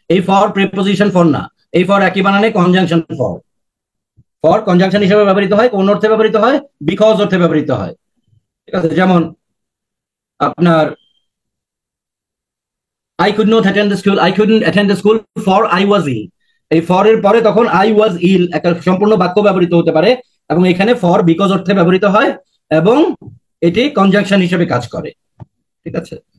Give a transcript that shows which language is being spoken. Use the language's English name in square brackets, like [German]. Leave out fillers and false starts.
[Bangla] এই for preposition for না, এই for একই বানানে conjunction for। for conjunction হিসেবে ব্যবহৃত হয়, কোন অর্থে ব্যবহৃত হয়? বিকজ অর্থে ব্যবহৃত হয়। ঠিক আছে? যেমন আপনার [English] I could not attend the school, I couldn't attend the school for I was ill। [Bangla] এই ফর এর পরে তখন [English] I was ill [Bangla] একটা সম্পূর্ণ বাক্য ব্যবহৃত হতে পারে, এবং এখানে ফর বিকজ অর্থে ব্যবহৃত হয় এবং এটি কনজাংশন হিসেবে কাজ করে। ঠিক আছে?